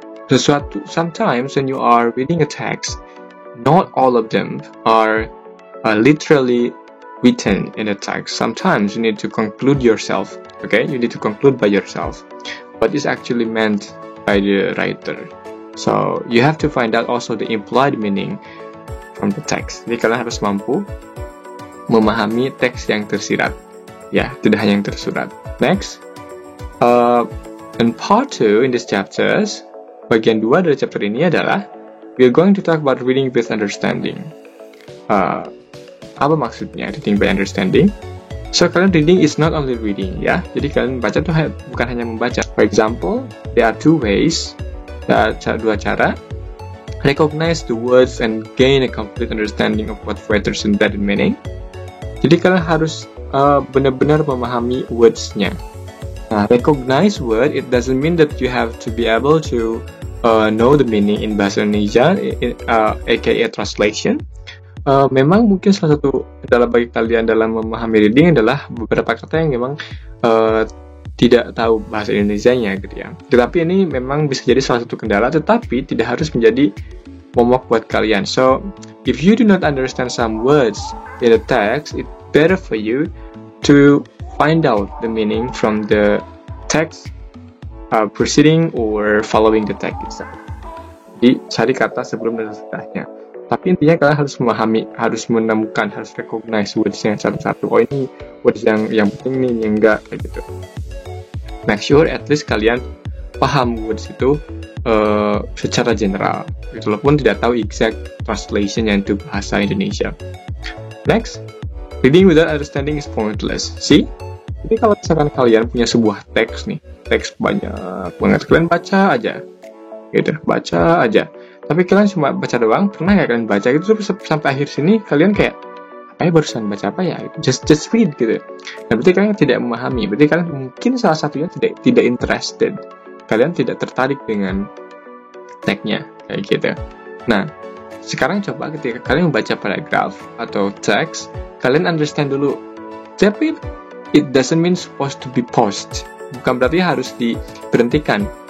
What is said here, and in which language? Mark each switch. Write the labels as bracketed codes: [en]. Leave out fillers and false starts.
[id] Sesuatu, [en] sometimes when you are reading a text, not all of them are literally written in the text. Sometimes you need to conclude yourself, okay? You need to conclude by yourself what is actually meant by the writer. So you have to find out also the implied meaning from the text. [id] Jadi kalian harus mampu memahami teks yang tersirat, ya, tidak hanya yang tersurat. [en] Next, in part 2 in this chapters, [id] bagian 2 dari chapter ini adalah [en] we are going to talk about reading with understanding. [id] Apa maksudnya [en] reading by understanding? So kalian reading is not only reading, ya. [id] Jadi kalian baca tuh bukan hanya membaca. [en] For example, there are 2 ways. [id] Dua cara. [en] Recognize the words and gain a complete understanding of what writers intended meaning. [id] Jadi kalian harus benar-benar memahami words-nya. [en] Nah, recognize word, it doesn't mean that you have to be able to know the meaning in bahasa Indonesia, aka translation. [id] Memang mungkin salah satu kendala bagi kalian dalam memahami reading adalah beberapa kata yang memang tidak tahu bahasa Indonesianya gitu ya. Tetapi ini memang bisa jadi salah satu kendala, tetapi tidak harus menjadi momok buat kalian. [en] So, if you do not understand some words in the text, it's better for you to find out the meaning from the text preceding or following the text itself. [id] Jadi, cari kata sebelum dan sesudahnya. Tapi intinya kalian harus memahami, harus menemukan, harus recognize words-nya satu-satu. Oh, ini words yang penting nih, yang enggak, kayak gitu. [en] Make sure at least [id] kalian paham words itu secara general, walaupun tidak tahu exact translationnya itu bahasa Indonesia. [en] Next, reading without understanding is pointless. [id] See? Jadi kalau misalkan kalian punya sebuah teks nih, teks banyak banget, kalian baca aja, gitu, baca aja. Tapi kalian cuma baca doang, pernah nggak kalian baca gitu sampai akhir sini kalian kayak apa ya, barusan baca apa ya? [en] Just read [id] gitu. Nah, berarti kalian tidak memahami. Berarti kalian mungkin salah satunya tidak interested. Kalian tidak tertarik dengan teksnya kayak gitu. Nah, sekarang coba ketika kalian membaca paragraf atau teks, kalian understand dulu. [en] Tapi it doesn't mean supposed to be paused. [id] Bukan berarti harus diberhentikan.